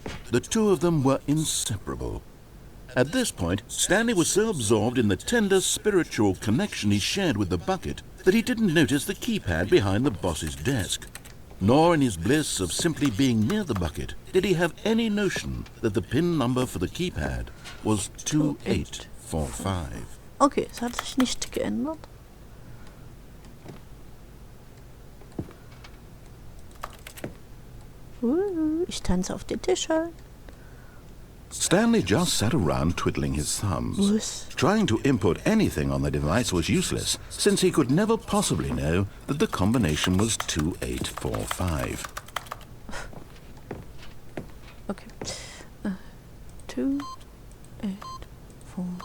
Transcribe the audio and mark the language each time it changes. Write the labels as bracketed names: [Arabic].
[English] The two of them were inseparable. At this point, Stanley was so absorbed in the tender spiritual connection he shared with the bucket that he didn't notice the keypad behind the boss's desk. Nor in his bliss of simply being near the bucket did he have any notion that the PIN number for the keypad was 2845. [German] Okay, es hat sich nicht geändert. Ich tanze auf den Tischen. [English] Stanley just sat around twiddling his thumbs. [German] Was? [English] Trying to input anything on the device was useless, since he could never possibly know that the combination was 2845. [German] Okay. 2, 8, 4.